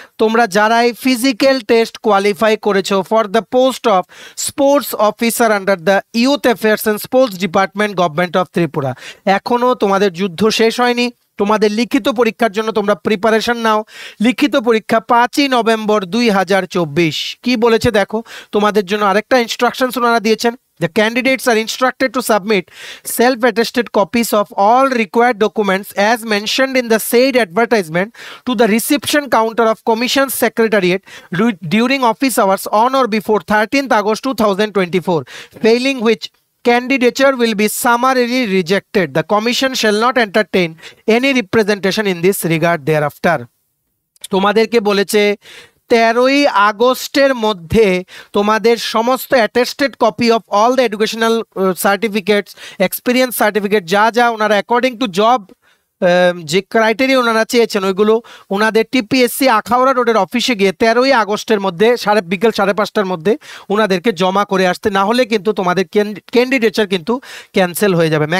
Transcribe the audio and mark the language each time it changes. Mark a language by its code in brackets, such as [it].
[bn] তোমরা যারাই physical test qualify করেছো [en] for the post of sports officer under the youth affairs and sports department government of Tripura, [bn] এখনো তোমাদের যুদ্ধ শেষ হয়নি। তোমাদের লিখিত পরীক্ষার জন্য তোমরা প্রিপারেশন নাও। লিখিত পরীক্ষা 5ই নভেম্বর 2024। কি বলেছে দেখো, তোমাদের জন্য আরেকটা ইনস্ট্রাকশনস ওনারা দিয়েছেন। [en] The candidates are instructed to submit self-attested copies of all required documents as mentioned in the said advertisement to the reception counter of Commission Secretariat during office hours on or before 13th August 2024, failing which candidature will be summarily rejected. The Commission shall not entertain any representation in this regard thereafter. [bn] তোমাদেরকে বলেছে 13ই আগস্টের মধ্যে তোমাদের সমস্ত [en] attested copy of all the educational certificates, [bn] experience certificate, যা যা ওনারা according to job যে ক্রাইটেরিয়া ওনারা চেয়েছেন ওইগুলো ওনাদের টিপিএসসি আখাউড়া রোডের অফিসে গিয়ে 13ই আগস্টের মধ্যে বিকেল 5:30টার মধ্যে ওনাদেরকে জমা করে আসতে, না হলে কিন্তু তোমাদের ক্যান্ডিডেচার কিন্তু ক্যান্সেল হয়ে যাবে।